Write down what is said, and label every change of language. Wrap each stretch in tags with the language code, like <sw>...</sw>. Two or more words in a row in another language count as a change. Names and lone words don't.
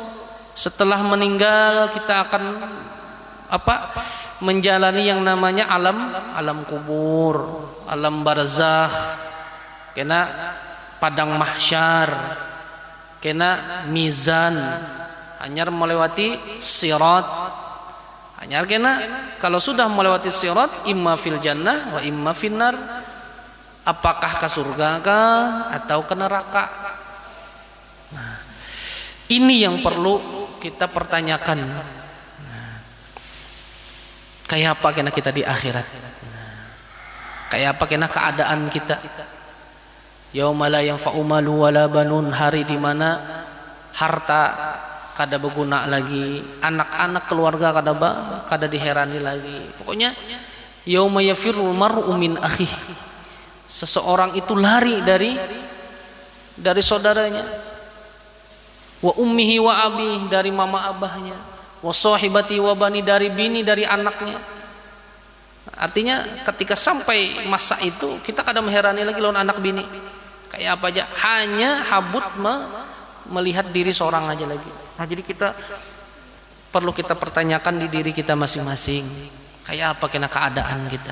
<id>Setelah meninggal kita akan menjalani yang namanya alam kubur, alam barzakh, kena padang mahsyar, kena mizan, hanyar melewati sirat, hanyar kena kalau sudah melewati sirat</id> <ar>imma fil jannah wa imma finnar,</ar> <id>apakah ke surga kah atau ke neraka. Nah, ini yang perlu kita pertanyakan. Kayak apa kena kita di akhirat? Kayak apa kena keadaan kita?</id> <ar>Yauma la yanfa'u malu wala banun,</ar> <id>hari di mana harta kada berguna lagi, anak-anak keluarga kada diherani lagi.</id> <ar>Pokoknya yauma yafirul mar'u min akhihi,</ar> <id>seseorang itu lari dari saudaranya,</id> <ar>wa ummihi wa abi,</ar> <id>dari mama abahnya,</id> <ar>wa sahibati wa bani,</ar> <id>dari bini dari anaknya. Artinya ketika sampai masa itu kita kadang mengherani lagi lawan anak bini kayak apa aja, hanya habut melihat diri seorang aja lagi. Nah, jadi kita perlu kita pertanyakan di diri kita masing-masing, kayak apa kena keadaan kita.</id>